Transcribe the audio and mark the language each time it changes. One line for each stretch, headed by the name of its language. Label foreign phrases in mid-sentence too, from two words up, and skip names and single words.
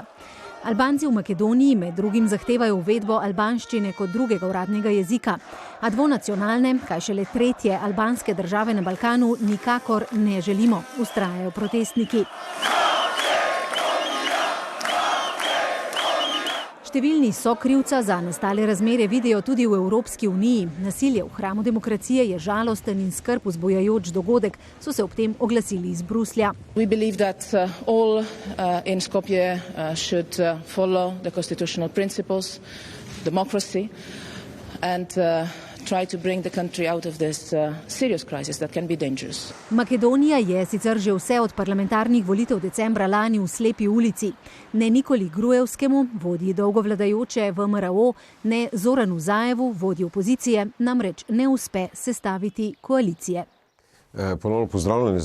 Slovenian: Albanci v Makedoniji med drugim zahtevajo uvedbo albanščine kot drugega uradnega jezika, a dvonacionalne, kaj šele tretje albanske države na Balkanu nikakor ne želimo, vztrajajo protestniki. Številni sokrivca za nastale razmere vidijo tudi v Evropski uniji. Nasilje v hramu demokracije je žalosten in skrb vzbujajoč dogodek, so se ob tem oglasili iz Bruslja.
English: We believe that all in Skopje should follow the constitutional principles, democracy and try to bring the country out of this serious crisis that can be dangerous.
Slovenian: Makedonija je sicer že vse od parlamentarnih volitev decembra lani v slepi ulici. Ne Nikoli Grujevskemu, vodji dolgo vladajoče VMRO, ne Zoranu Zaevu, vodji opozicije, namreč ne uspe sestaviti koalicije. Ponovno pozdravljeni.